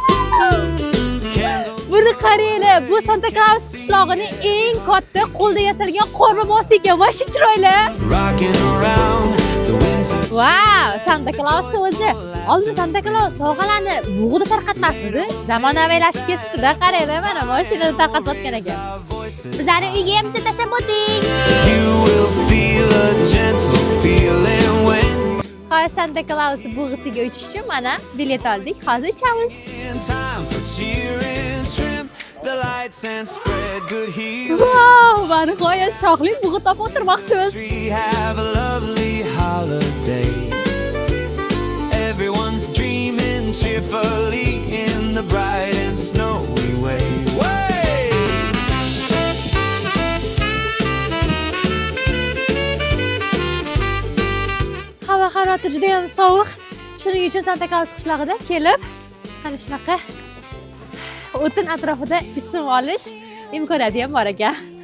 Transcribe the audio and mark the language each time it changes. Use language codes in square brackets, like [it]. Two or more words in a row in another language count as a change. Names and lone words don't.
[uz] Buni qaranglar, bu Santa Claus qishlog'ining eng katta qo'lda yasalgan qorbobosi ekan. Va shu chiroyli. [en] Rocking around the winter. [uz] Wow, Santa Claus o'zi. Oldin Santa Claus sovg'alarni bug'da tarqatmasmidi? Zamonaviylashib ketibdi-da, qaranglar, mana mashinada tarqatayotgan ekan. Bizlarni uyga ham tashlab o'ting. [en] You will feel a gentle feeling when [uz] Hozir Santa Claus bug'isiga uchish uchun mana bilet oldik. Hozir uchamiz. [en] in time for cheering, trim the lights and spread good healing. [uz] Wow, va nihoyat shohli bug'i topib o'tirmoqchimiz. [en] We have a lovely holiday. Everyone's dreaming cheerfully in the bright and snowy way. Way! [uz] Havo harorati juda ham sovuq. Shuning uchun Santa Claus qishlog'ida kelib, mana shunaqa o'tin atrofida ism olish imkoniyati ham bor ekan.